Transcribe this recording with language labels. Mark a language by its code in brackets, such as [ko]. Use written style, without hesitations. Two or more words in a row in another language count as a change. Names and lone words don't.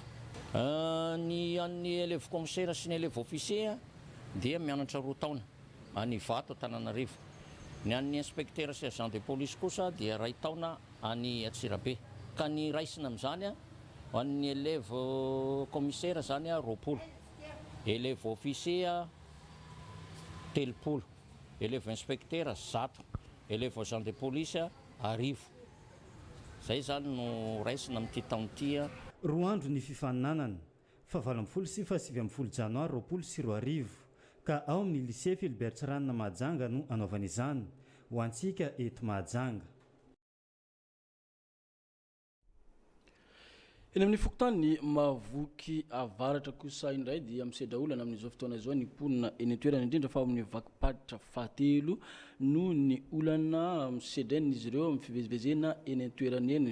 [mg] Ny an'ny [fr] élève commissaire [mg] sy ny [fr] élève officier [mg] dia mianatra 2 taona any Ivato Antananarivo. Ny an'ny inspecteur sy [fr] agent de police [mg] kosa dia 2 taona any Antsirabe. Ka ny raisina amin'izany ho an'ny [fr] élève commissaire [mg] zany 20, [fr] élève officier 30, élève inspecteur 100, élève agent de police 10. [mg] Zay zany no raisina amin'ity taon'ity. 2 andro ny fifaninanana fa 20 sy 7 janoary 2024 ka ao amin'ny lycée Philibert Tsiranana Mahajanga no anaovana izany ho antsika eto Mahajanga. Eny amin'ny fokontany ny mavoky avaratra kosa indray dia misedra olana amin'izao fotoana izao ny mponina eny an-toerana indrindra fa amin'ny vakiparitra fahatelo no ny olana misedrain'izy ireo amin'ny fivezivezena eny an-toerana eny.